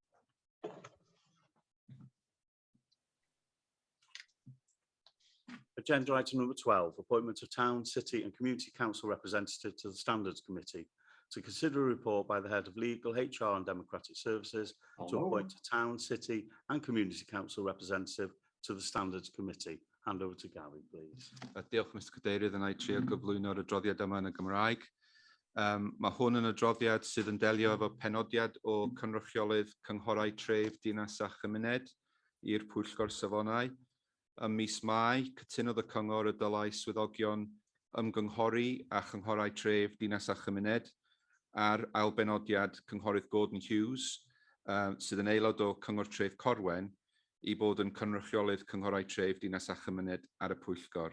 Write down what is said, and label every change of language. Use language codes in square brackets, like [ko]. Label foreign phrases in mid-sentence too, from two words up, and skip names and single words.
[en] Agenda item number 12, appointment of Town, City and Community Council representative to the Standards Committee to consider a report by the Head of Legal, HR and Democratic Services to appoint a Town, City and Community Council representative to the Standards Committee. Hand over to Gary, please. [cy] Diolch, Mr Cadeirydd, yn ei trio gyflwyno'r adroddiad yma yn y Gymraeg. Mae hwn yn adroddiad sydd yn delio efo penodiad o cynrychiolydd cynghorau tref dinas a chymuned i'r Pwyllgor Safonau. Ym mis Mai, cytunodd y Cyngor y dylai swyddogion ymgynghori a chynghorau tref dinas a chymuned ar ailbenodiad cynghorydd Gordon Hughes, sydd yn aelod o Cyngor Tref Corwen, i bod yn cynrychiolydd cynghorau tref dinas a chymuned ar y Pwyllgor.